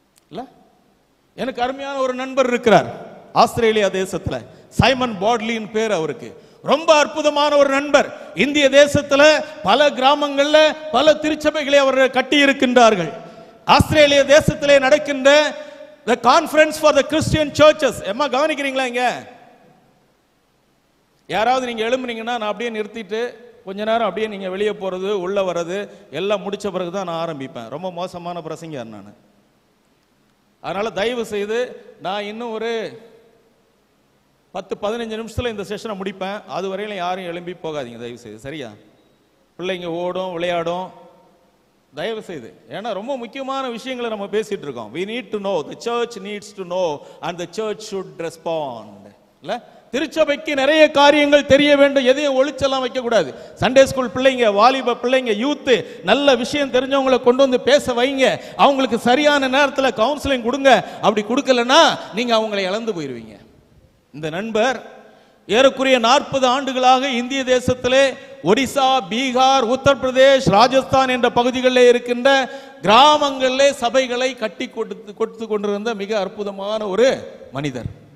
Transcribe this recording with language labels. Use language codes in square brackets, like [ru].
[ta] இல்ல, எனக்கு அருமையான ஒரு நண்பர் இருக்கிறார் ஆஸ்திரேலியா தேசத்துல, சைமன் பாட்லின் பேர் அவருக்கு. ரொம்ப அற்புதமான ஒரு நண்பர். இந்திய தேசத்துல பல கிராமங்கள்ல பல திருச்சபைகளை அவர்கள் கட்டி இருக்கின்றார்கள். ஆஸ்திரேலியா தேசத்திலே நடக்கின்ற [en] the conference for the Christian churches, [ta] எம்மா கவனிக்கிறீங்களா? இங்க யாராவது நீங்க எழும்புனீங்கன்னா நான் அப்படியே நிறுத்திட்டு கொஞ்ச நேரம் அப்படியே நீங்க வெளியே போறது உள்ள வர்றது எல்லாம் முடிச்ச பிறகு தான் நான் ஆரம்பிப்பேன். ரொம்ப மோசமான பிரசங்கர் நான். அதனால தயவு செய்து நான் இன்னும் ஒரு 10-15 நிமிஷத்துல இந்த செஷனை முடிப்பேன். அது வரையிலும் யாரும் எழும்பி போகாதீங்க தயவு செய்து, சரியா? பிள்ளைங்க ஓடும் விளையாடும், தயவு செய்து. ஏன்னா ரொம்ப முக்கியமான விஷயங்களை நம்ம பேசிட்டு இருக்கோம். [en] we need to know, the church needs to know and the church should respond. [ta] இல்ல, திருச்சபைக்கு நிறைய காரியங்கள் தெரிய வேண்டும், எதையும் ஒளிச்செல்லாம் வைக்க கூடாது. சண்டே ஸ்கூல் பிள்ளைங்க, வாலிப பிள்ளைங்க, யூத், நல்ல விஷயம் தெரிஞ்சவங்களை கொண்டு வந்து பேச வைங்க. அவங்களுக்கு சரியான நேரத்தில் கவுன்சிலிங் கொடுங்க. அப்படி கொடுக்கலன்னா நீங்க அவங்களை இழந்து போயிருவீங்க. இந்த நண்பர் ஏறக்குறைய 40 ஆண்டுகளாக இந்திய தேசத்திலே ஒடிசா, பீகார், உத்தரப்பிரதேஷ், ராஜஸ்தான் என்ற பகுதிகளில் இருக்கின்ற கிராமங்களிலே சபைகளை கட்டி கொடுத்து கொண்டிருந்த மிக அற்புதமான ஒரு மனிதர்.